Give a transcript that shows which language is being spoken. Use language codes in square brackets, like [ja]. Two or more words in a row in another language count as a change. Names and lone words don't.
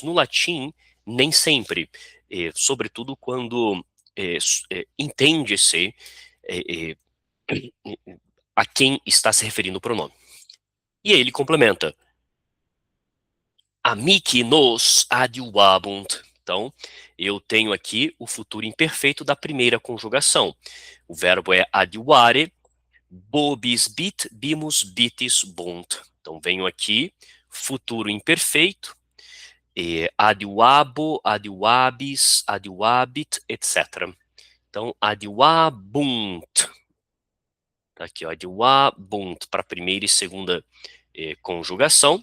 [pt] No latim, nem sempre, sobretudo quando entende-se a quem está se referindo o pronome. E aí ele complementa. [la] Amici nos adiuabunt. [pt] Então, eu tenho aqui o futuro imperfeito da primeira conjugação. O verbo é [la] adiuare, bobis bit, bimus bitis bunt. [pt] Então, venho aqui, futuro imperfeito, [la] adiuabo, adiuabis, adiuabit, [pt] etc. Então, adiuabunt. Tá aqui, ó, adiuabunt para a primeira e segunda conjugação.